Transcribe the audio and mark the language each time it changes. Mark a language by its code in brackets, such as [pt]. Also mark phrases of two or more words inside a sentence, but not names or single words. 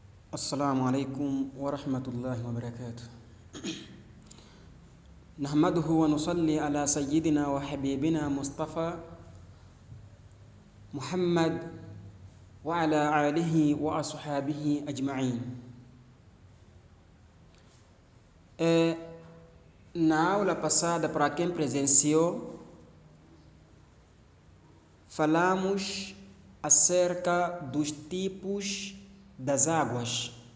[ar] السلام عليكم ورحمة الله وبركاته. نحمده ونصلي على سيدنا وحبيبنا مصطفى محمد وعلى آله وأصحابه أجمعين. [pt] Na aula passada, para quem presenciou, falamos acerca dos tipos das águas.